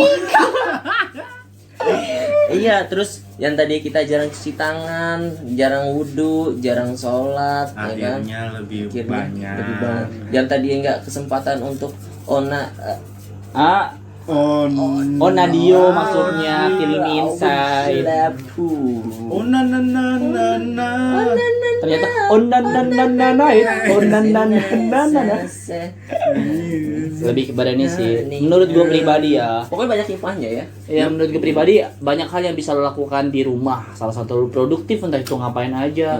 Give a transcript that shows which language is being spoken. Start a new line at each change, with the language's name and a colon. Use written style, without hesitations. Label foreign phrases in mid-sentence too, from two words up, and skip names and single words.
Indonesian: iya, terus yang tadi kita jarang cuci tangan, jarang wudhu, jarang sholat, ya kan? Akhirnya lebih Akhirnya banyak. lebih banyak. Yang tadi nggak kesempatan untuk Onadio maksudnya
English: feeling inside. Oh na na na na na.
Indonesian: Ternyata onananananai. Lebih kepada ini sih. Menurut gue pribadi ya. Pokoknya banyak hikmahnya ya. Ya menurut gue pribadi banyak hal yang bisa lo lakukan di rumah. Salah satu lo produktif, entah itu ngapain aja.